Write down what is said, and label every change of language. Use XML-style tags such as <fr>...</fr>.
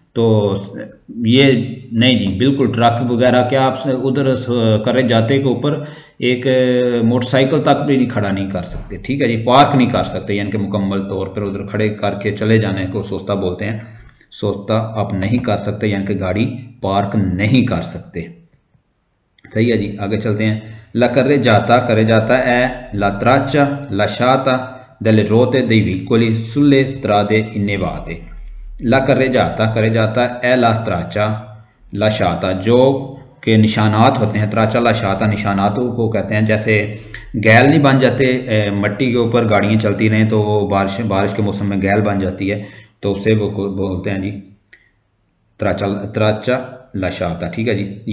<hi>तो ये नहीं जी, बिल्कुल ट्रक वगैरह क्या आप उधर करे जाते के ऊपर एक मोटरसाइकिल तक भी नहीं खड़ा नहीं कर सकते। ठीक है जी, पार्क नहीं कर सकते, यानी कि मुकम्मल तौर पर उधर खड़े करके चले जाने को सोचता बोलते हैं। सोचता आप नहीं कर सकते, यानी कि गाड़ी पार्क नहीं कर सकते। सही है जी। आगे चलते हैं।</hi> <it>ला carreggiata è la traccia lasciata dalle ruote dei veicoli sulle strade innevate। ला carreggiata è la traccia lasciata,</it> <hi>जो के निशानात होते हैं, त्राचा लाशाता निशानातों को कहते हैं। जैसे गैल नहीं बन जाते, मट्टी के ऊपर गाड़ियाँ चलती रहें तो वो बारिश के मौसम में गैल बन जाती है, तो उससे वो बोलते हैं जी त्राचा लाशाता। ठीक है जी।</hi>